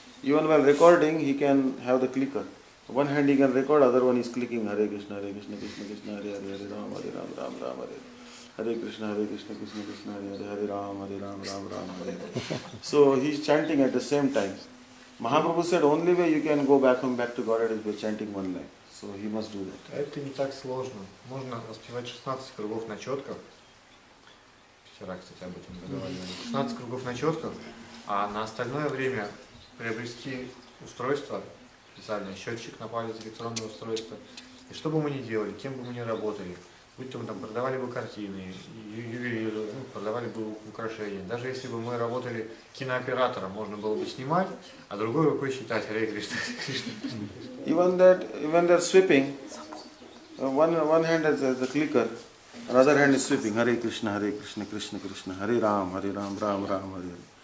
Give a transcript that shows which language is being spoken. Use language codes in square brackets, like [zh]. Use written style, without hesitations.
[en] Even while recording, he can have the clicker. One hand he can record, other one is clicking Hare Krishna, Krishna Krishna, Hare Hare, Hare Ram, Ram Hare. Hare Krishna, Krishna Krishna, Hare Ram, Ram Hare. So he is chanting at the same time. Mahaprabhu said only way you can go back to Godhead is by chanting one line. So he must do that. [ru] Это не так сложно. Можно воспевать 16 кругов на четках. Вчера, кстати, об этом договаривали. 16 кругов на четках, а на остальное время приобрести устройство, специальный счетчик на палец, электронное устройство. И что бы мы ни делали, кем бы мы ни работали, будь то мы там продавали бы картины, ювелиры, продавали бы украшения. Даже если бы мы работали кинооператором, можно было бы снимать, а другой рукой считать Харе Кришна, Кришна. [en] Even they're sweeping, one hand has the clicker, another hand is sweeping Hare Krishna, Krishna Krishna, Hare Ram, Ram Ram, Hare.